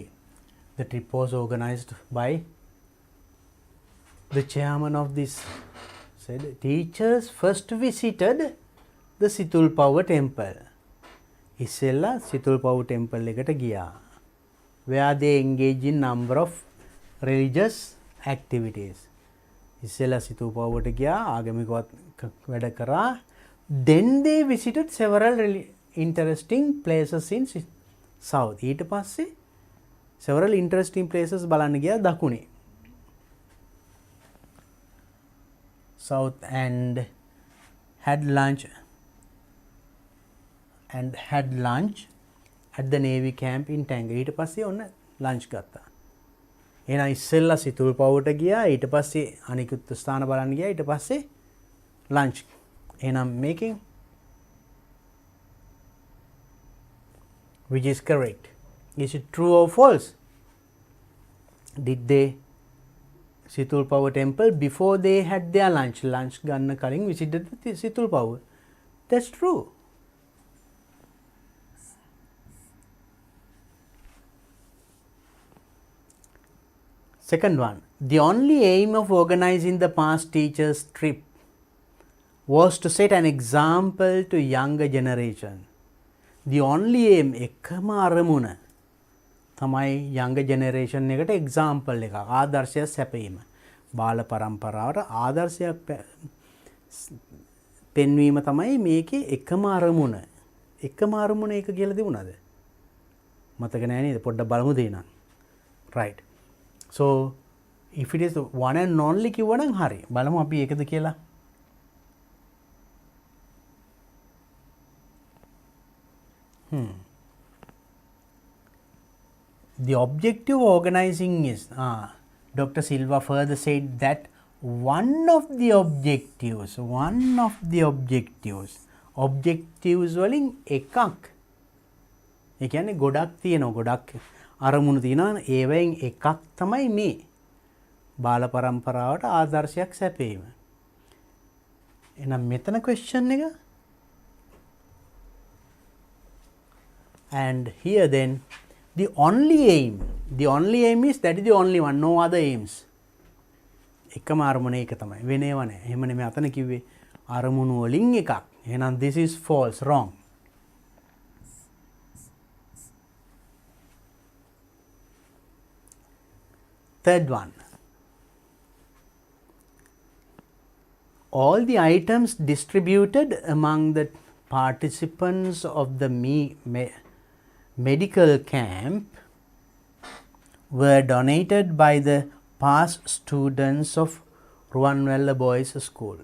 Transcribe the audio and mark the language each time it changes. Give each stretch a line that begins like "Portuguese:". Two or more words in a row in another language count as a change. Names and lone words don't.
English: The trip was organized by the chairman of this. Said teachers first visited the Situl Power Temple.
Sinhala: ඉස්සෙල්ලා Situl Power Temple එකට ගියා.
English: Where they engage in number of religious activities.
Sinhala: ඉස්සෙල්ලා Situl Power ට ගියා, ආගමිකවත් වැඩ කරා.
English: Then they visited several interesting places in south.
Sinhala: ඊට පස්සේ
English: several interesting places
Sinhala: බලන්න ගියා දකුණේ.
English: south and had lunch at the Navy camp in Tanga.
Sinhala: ඊට පස්සේ ඔන්න ලන්ච් ගත්තා. එහෙනම් ඉස්සෙල්ලා සිතුල් පවුට ගියා, ඊට පස්සේ අනිකුත් ස්ථාන බලන්න ගියා, ඊට පස්සේ ලන්ච්.
English: එහෙනම් making which is correct. Is it true or false? Did they Situl Power temple before they had their lunch?
Sinhala: ලන්ච් ගන්න කලින්
English: visited the Situl Power. That's true. Second one, the only aim of organizing the past teachers trip was to set an example to younger generation. The only aim
Sinhala: එකම අරමුණ තමයි
English: younger generation
Sinhala: එකට example එකක් ආදර්ශයක් සැපීම. බාල පරම්පරාවට ආදර්ශයක් පෙන්වීම තමයි මේකේ එකම අරමුණ. එකම අරමුණ එක කියලා තිබුණාද? මතක නැහැ නේද? පොඩ්ඩක් බලමු දෙන්නම්.
English: Right. So if it is the one and only
Sinhala: කිව්වනම් හරි. බලමු අපි ඒකද කියලා.
English: The objective of organizing is, Dr. Silva further said that one of the objectives
Sinhala: වලින් එකක්, ඒ කියන්නේ ගොඩක් තියෙනවා, ගොඩක් අරමුණු තියෙනවා, ඒවෙන් එකක් තමයි මේ බාල පරම්පරාවට ආදර්ශයක් සැපීම. එහෙනම් මෙතන question එක.
English: And here then the only aim is that is the only one, no other aims.
Sinhala: එකම අරමුණ ඒක තමයි, වෙන ඒවා නැහැ. එහෙම නෙමෙයි අතන කිව්වේ අරමුණු වලින් එකක්.
English: එහෙනම් this is false, wrong. Third one, all the items distributed among the participants of the medical camp were donated by the past students of Ruwanwella Boys School.